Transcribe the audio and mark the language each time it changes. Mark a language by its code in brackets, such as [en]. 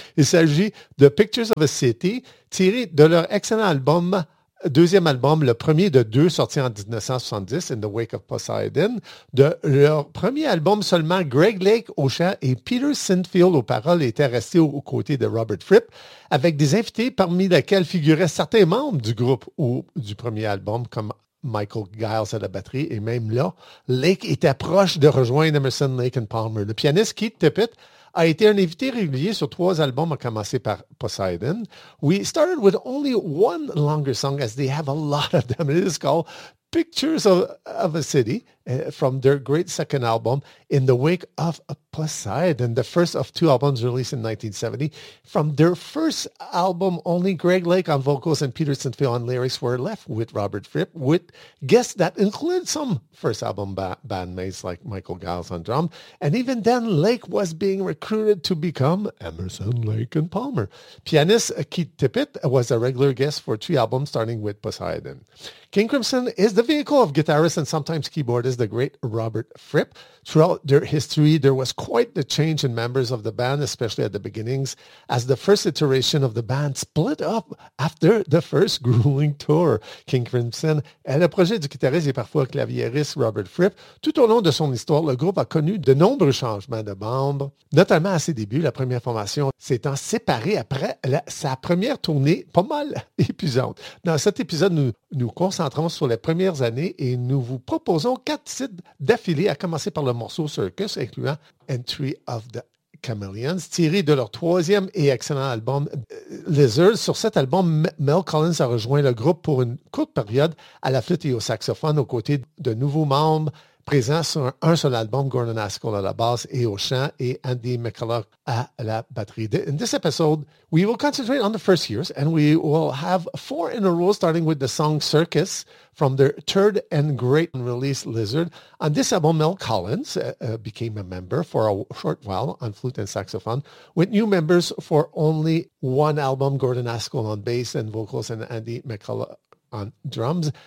[fr] Il s'agit de Pictures of a City, tiré de leur excellent album, deuxième album, le premier de deux sorti en 1970, In the Wake of Poseidon, de leur premier album seulement, Greg Lake au chant et Peter Sinfield aux paroles étaient restés aux côtés de Robert Fripp, avec des invités parmi lesquels figuraient certains membres du groupe ou du premier album, comme Michael Giles à la batterie, et même là, Lake était proche de rejoindre Emerson, Lake and Palmer. Le pianiste Keith Tippett a été un invité régulier sur trois albums, à commencer par Poseidon. [en] We started with only one longer song, as they have a lot of them. It is called Pictures of a City, from their great second album, In the Wake of Poseidon, the first of two albums released in 1970. From their first album, only Greg Lake on vocals and Peter Sinfield on lyrics were left with Robert Fripp, with guests that include some first album bandmates like Michael Giles on drum. And even then, Lake was being recruited to become Emerson, Lake and Palmer. Pianist Keith Tippett was a regular guest for three albums, starting with Poseidon. King Crimson is the vehicle of guitarist and sometimes keyboardist the great Robert Fripp. Throughout their history, there was quite the change in members of the band, especially at the beginnings, as the first iteration of the band split up after the first grueling tour. [fr] King Crimson est le projet du guitariste et parfois claviériste Robert Fripp. Tout au long de son histoire, le groupe a connu de nombreux changements de membres, notamment à ses débuts, la première formation s'étant séparée après sa première tournée pas mal épuisante. Dans cet épisode, nous concentrons sur les premières années et nous vous proposons quatre titres d'affilée, à commencer par le morceau Circus, incluant Entry of the Chameleons, tiré de leur troisième et excellent album Lizards. Sur cet album, Mel Collins a rejoint le groupe pour une courte période à la flûte et au saxophone, aux côtés de nouveaux membres présents sur un seul album, Gordon Haskell à la basse et au chant, et Andy McCulloch à la batterie. [en] In this episode, we will concentrate on the first years, and we will have four in a row, starting with the song Circus, from their third and great release, Lizard. On this album, Mel Collins became a member for a short while on flute and saxophone, with new members for only one album, Gordon Haskell on bass and vocals, and Andy McCulloch on drums.